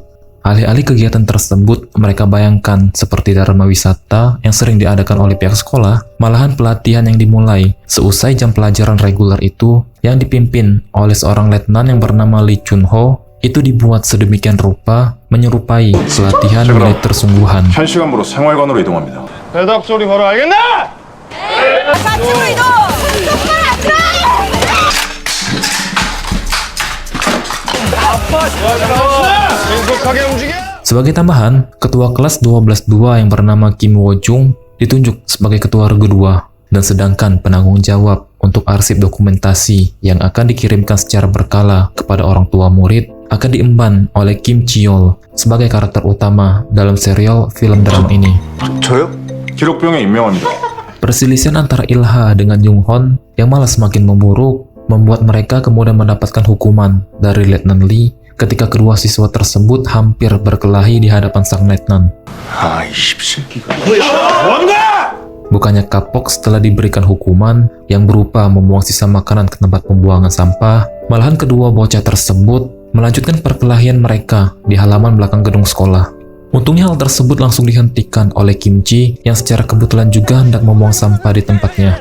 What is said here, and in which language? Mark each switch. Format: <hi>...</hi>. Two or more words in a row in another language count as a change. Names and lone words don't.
<id>Alih-alih kegiatan tersebut, mereka bayangkan seperti dharma wisata yang sering diadakan oleh pihak sekolah, malahan pelatihan yang dimulai seusai jam pelajaran reguler itu yang dipimpin oleh seorang letnan yang bernama Lee Chun-ho itu dibuat sedemikian rupa menyerupai pelatihan militer sungguhan.</id> <ko>한 시간으로 생활관으로 이동합니다. 대답 소리 걸어, 알겠나? 좌측으로 이동! 똑바로 앞으로! 신속하게 움직여!</ko> <id>Sebagai tambahan, ketua kelas 12-2 yang bernama Kim Wo-jung ditunjuk sebagai ketua regu 2, dan sedangkan penanggung jawab untuk arsip dokumentasi yang akan dikirimkan secara berkala kepada orang tua murid akan diemban oleh Kim Ji-yeol sebagai karakter utama dalam serial film drama ini.</id> <ko>저요? 기록병에 임명합니다.</ko> <id>Perselisihan antara Il-ha dengan Jung-hon yang malah semakin memburuk membuat mereka kemudian mendapatkan hukuman dari Letnan Lee ketika kedua siswa tersebut hampir berkelahi di hadapan sang letnan.</id> <ko>아, 이 씹새끼가.</ko> <id>Bukannya kapok setelah diberikan hukuman yang berupa membuang sisa makanan ke tempat pembuangan sampah, malahan kedua bocah tersebut melanjutkan perkelahian mereka di halaman belakang gedung sekolah. Untungnya hal tersebut langsung dihentikan oleh Kim Ji yang secara kebetulan juga hendak membuang sampah di tempatnya.</id>